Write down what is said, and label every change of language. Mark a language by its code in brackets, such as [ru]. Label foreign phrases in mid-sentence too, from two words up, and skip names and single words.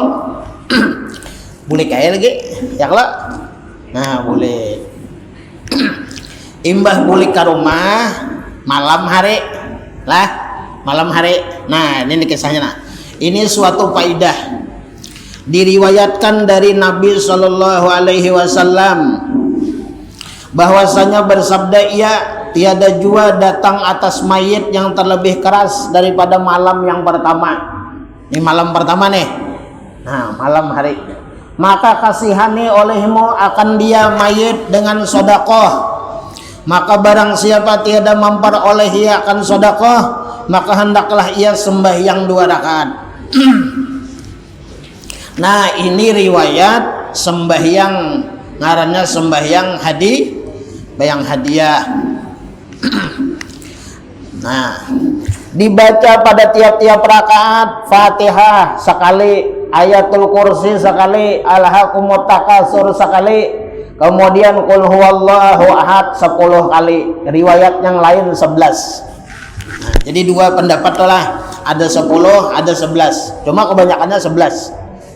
[bjn] Boleh kaya lagi ya kalau nah boleh imbah boleh ke rumah malam hari lah, malam hari. [id] Nah ini kisahnya. Nah ini suatu faidah diriwayatkan dari Nabi [ar] صلى الله عليه وسلم [id] bahwasanya bersabda ia, tiada jua datang atas mayit yang terlebih keras daripada malam yang pertama. Ini malam pertama nih. Nah, malam hari. Maka kasihani olehmu akan dia mayit dengan sedekah. Maka barang siapa tiada memperoleh ia akan sedekah, maka hendaklah ia sembahyang 2 rakaat. Nah, ini riwayat sembahyang ngarannya sembahyang hadiah. Nah, dibaca pada tiap-tiap rakaat Fatihah sekali, Ayatul Kursi sekali, Alhaakumut Takasur sekali, kemudian [ar] قل هو الله أحد [id] 10 kali. Riwayat yang lain 11. Nah, jadi 2 pendapat lah, ada 10, ada 11. Cuma kebanyakannya 11.